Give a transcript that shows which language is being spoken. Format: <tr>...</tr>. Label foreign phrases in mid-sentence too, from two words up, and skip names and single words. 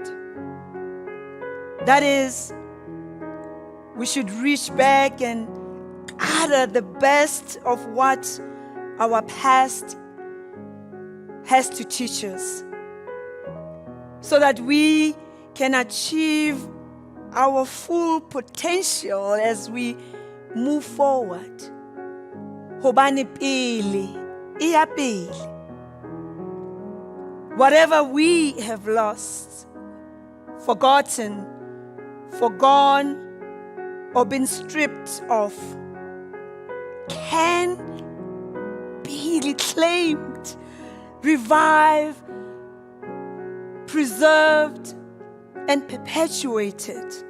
<en>That is, we should reach back and gather the best of what our past has to teach us, so that we can achieve our full potential as we move forward.</en> <st>Hobane pele, iya pele.</st> <en>Whatever we have lost, forgotten, forgone, or been stripped of can be reclaimed, revived, preserved, and perpetuated.</en>